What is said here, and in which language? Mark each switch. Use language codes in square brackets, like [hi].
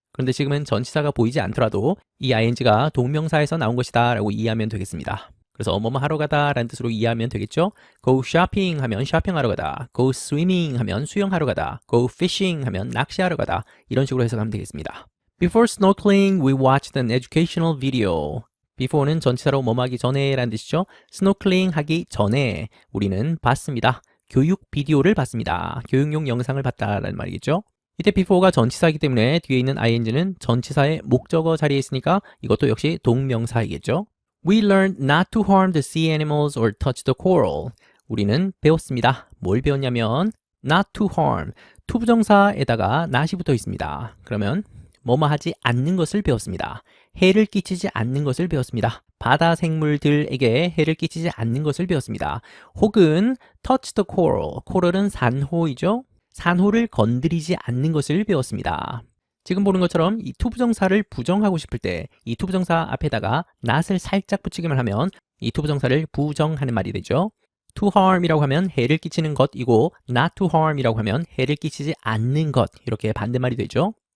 [ko] 그런데 지금은 전치사가 보이지 않더라도 이 ing가 동명사에서 나온 것이다 라고 이해하면 되겠습니다. 그래서 뭐뭐 하러 가다 라는 뜻으로 이해하면 되겠죠. [en] go shopping [ko] 하면 쇼핑하러 가다, [en] go swimming [ko] 하면 수영하러 가다, [en] go fishing [ko] 하면 낚시하러 가다 이런 식으로 해석하면 되겠습니다. [en] Before snorkeling, we watched an educational video. [ko] before는 전치사로 뭐뭐 하기 전에 라는 뜻이죠. snorkeling 하기 전에 우리는 봤습니다. 교육 비디오를 봤습니다. 교육용 영상을 봤다라는 말이겠죠. 이때 before가 전치사이기 때문에 뒤에 있는 ing는 전치사의 목적어 자리에 있으니까 이것도 역시 동명사이겠죠. [en] We learned not to harm the sea animals or touch the coral. [ko] 우리는 배웠습니다. 뭘 배웠냐면 [en] not to harm, [ko] 투부정사에다가 not이 붙어 있습니다. 그러면 뭐뭐 하지 않는 것을 배웠습니다. 해를 끼치지 않는 것을 배웠습니다. 바다 생물들에게 해를 끼치지 않는 것을 배웠습니다. 혹은 [en] touch the coral, [ko] coral은 산호이죠. 산호를 건드리지 않는 것을 배웠습니다. 지금 보는 것처럼 이 투부정사를 부정하고 싶을 때 이 투부정사 앞에다가 not을 살짝 붙이기만 하면 이 투부정사를 부정하는 말이 되죠. [en] to harm [ko] 이라고 하면 해를 끼치는 것이고 [en] not to harm [ko] 이라고 하면 해를 끼치지 않는 것 이렇게 반대말이 되죠.